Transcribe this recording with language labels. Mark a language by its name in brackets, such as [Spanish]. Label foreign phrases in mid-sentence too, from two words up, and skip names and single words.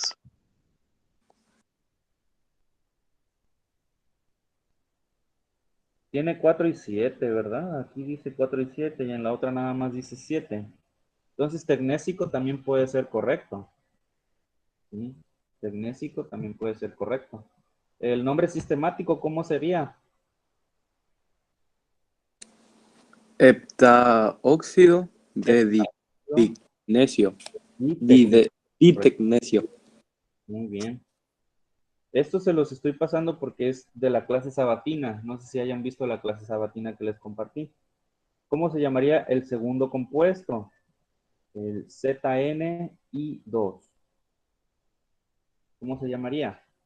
[Spanish] Tiene 4 y 7, ¿verdad? Aquí dice 4 y 7 y en la otra nada más dice 7. Entonces, tecnésico también puede ser correcto. ¿Sí? Tecnésico también puede ser correcto. El nombre sistemático, ¿cómo sería? Heptaóxido de ditecnecio. Ditecnecio. Muy bien. Esto se los estoy pasando porque es de la clase sabatina. No sé si hayan visto la clase sabatina que les compartí. ¿Cómo se llamaría el segundo compuesto? El ZNI2. ¿Cómo se llamaría?